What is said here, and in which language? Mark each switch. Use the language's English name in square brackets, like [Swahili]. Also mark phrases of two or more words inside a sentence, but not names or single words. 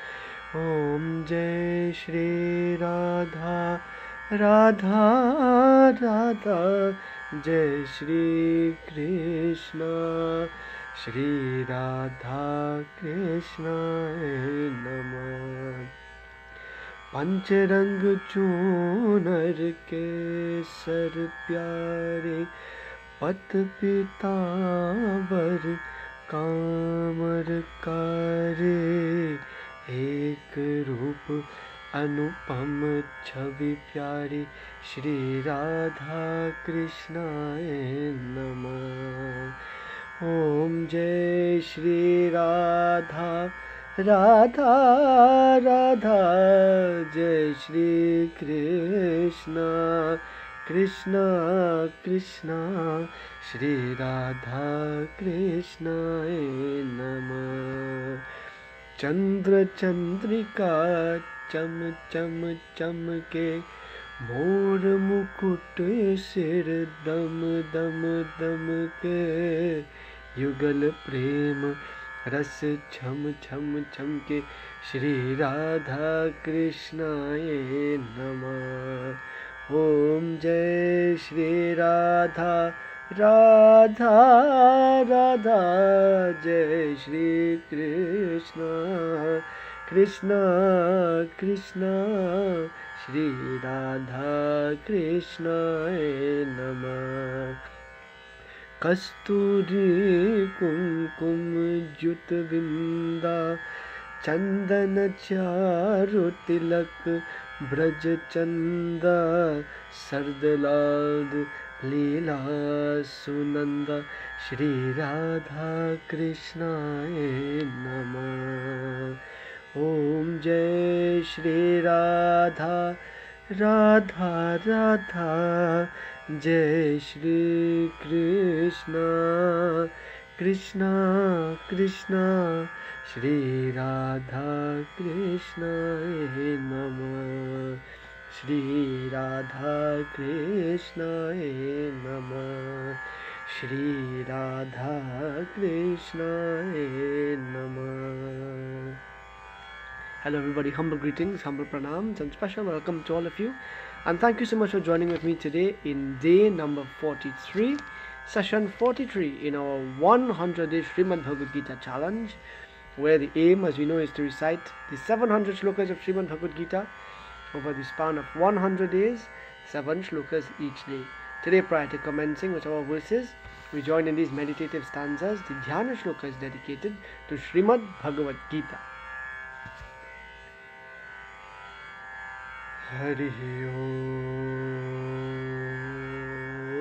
[Hindi] ओम जय श्री राधा राधा राधा, जय श्री कृष्ण [Sanskrit] श्री राधा कृष्ण नमः. [Hindi] पंचरंग चूनर के सर प्यारे, पत पीतांबर कामर कारे, एक रूप अनुपम छवि प्यारी, [Sanskrit] श्री राधा कृष्णाय नमः. [Hindi] ओम जय श्री राधा राधा राधा, जय श्री कृष्ण कृष्ण कृष्ण, [Sanskrit] श्री राधा कृष्णाय नमः. [Hindi] चंद्र चंद्रिका चम चम चमके, मोर मुकुट सिर दम दम दम के, युगल प्रेम रस छम छम छम के, [Sanskrit] श्री राधा कृष्णाय नमः. [Hindi] ओम जय श्री राधा राधा राधा, जय श्री कृष्ण कृष्ण कृष्ण, [Sanskrit] श्री राधा कृष्णाय नमः. [Hindi] कस्तूरी कुमकुम जुत बिंदा, चंदन चारु तिलक ब्रज चंदा, सरदलाल लीला सुनंदा, [Sanskrit] श्री राधा कृष्णाय नमः. [Hindi] ओम जय श्री राधा राधा राधा, जय श्री कृष्ण कृष्ण कृष्ण, [Sanskrit] श्री राधा कृष्णाय नमः. श्री राधा कृष्णाय नमः. श्री राधा कृष्णाय नमः. [English] Hello everybody, humble greetings, humble pranams and special welcome to all of you, and thank you so much for joining with me today in day number 43, session 43 in our 100-day Srimad Bhagavad Gita challenge, where the aim, as we know, is to recite the 700 shlokas of Srimad Bhagavad Gita over the span of 100 days, 7 shlokas each day. Today, prior to commencing with our verses, we join in these meditative stanzas, the Dhyana shlokas dedicated to Srimad Bhagavad Gita. [Sanskrit] हरि ओम्.